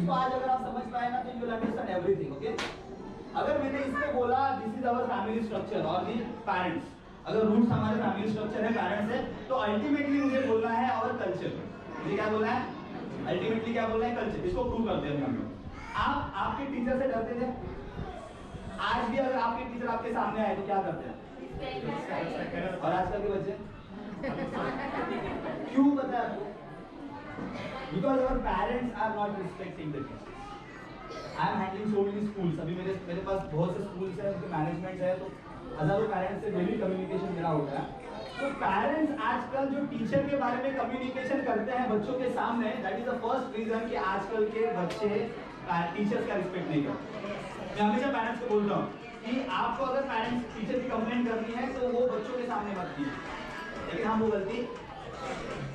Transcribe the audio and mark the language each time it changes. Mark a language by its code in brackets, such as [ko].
[hi] इसको आज अगर आप समझ पाए ना तो [en] You will understand everything. [hi] Okay, अगर मैंने इसमें बोला [en] this is our family structure [hi] और दी पेरेंट्स, अगर रूट्स हमारे फैमिली स्ट्रक्चर है, पेरेंट्स है, तो अल्टीमेटली मुझे बोलना है आवर कल्चर. मुझे क्या बोलना है? अल्टीमेटली क्या बोलना है? कल्चर. इसको प्रूव करते हैं हम लोग. आप आपके टीचर से डरते थे? आज भी अगर आपके टीचर आपके सामने आए तो क्या करते हैं? और आजकल के बच्चे क्यों पता है आपको? [en] Because our parents are not respecting the teachers. I am handling so many schools. [hi] अभी मेरे पास बहुत से schools हैं, उनके मैनेजमेंट है, तो हजारों पेरेंट्स से डेली कम्युनिकेशन मेरा होता है. तो पेरेंट्स आजकल जो टीचर के बारे में कम्युनिकेशन करते हैं बच्चों के सामने, [en] that is the first reason [hi] कि आजकल के बच्चे टीचर्स का रिस्पेक्ट नहीं करते. मैं हमेशा पेरेंट्स को बोलता हूँ कि आपको अगर पेरेंट्स टीचर की कंप्लेंट करनी है तो वो बच्चों के सामने मत कीजिए, लेकिन हम वो गलती.